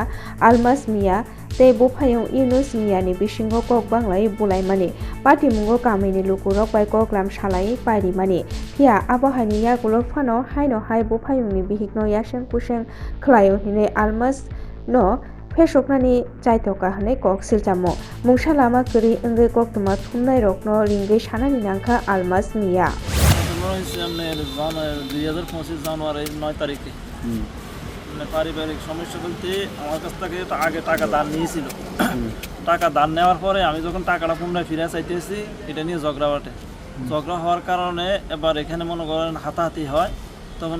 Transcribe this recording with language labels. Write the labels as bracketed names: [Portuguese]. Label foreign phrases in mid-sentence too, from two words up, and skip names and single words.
[Kok Borok] Almas Mia tei bufayung Yunus Mia ni bisingo kok banglai bulaimani patimungo kamini lukurok bai koklam salai pairimani pia abahani yagulo phano haino hai bufayung ni bihikno yaseng kuseng khlaio hine Almas no Fesoknani Chaitoka hane kok siljamo mungsa lama kuri engge kok tuma thumnai rokno ringai sanani nangkha Almas Mia [Bangla] 2025 জানুয়ারির 9 তারিখে পারিবারিক সমস্যা বলতে আমার কাছ থেকে আগে টাকা ধার নিয়েছিল টাকা ধার নেওয়ার পরে আমি যখন টাকাটা পুনরায় ফিরে চাইতেছি এটা নিয়ে ঝগড়া হওয়ার কারণে এবার এখানে মনে করেন হাতাহাতি হয় তখন